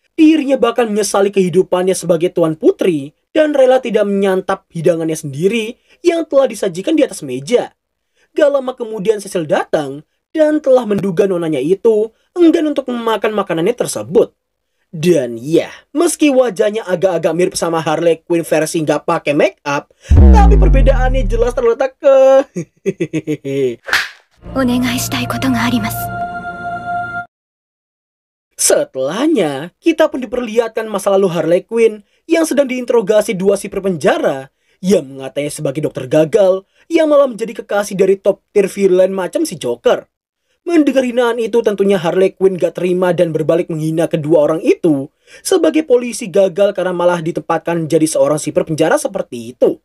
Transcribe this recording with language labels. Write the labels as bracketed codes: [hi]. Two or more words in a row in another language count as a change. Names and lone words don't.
[id] Dirinya bahkan menyesali kehidupannya sebagai tuan putri dan rela tidak menyantap hidangannya sendiri yang telah disajikan di atas meja. Gak lama kemudian Cecil datang dan telah menduga nonanya itu enggan untuk memakan makanannya tersebut. Dan ya, meski wajahnya agak-agak mirip sama Harley Quinn versi nggak pakai make up, tapi perbedaannya jelas terletak ke... [ja] お願いしたいことがあります。 [id] Setelahnya, kita pun diperlihatkan masa lalu Harley Quinn yang sedang diinterogasi dua sipir penjara yang mengatanya sebagai dokter gagal yang malah menjadi kekasih dari [en] top tier villain [id] macam si Joker. Mendengar hinaan itu tentunya Harley Quinn gak terima dan berbalik menghina kedua orang itu sebagai polisi gagal karena malah ditempatkan jadi seorang sipir penjara seperti itu.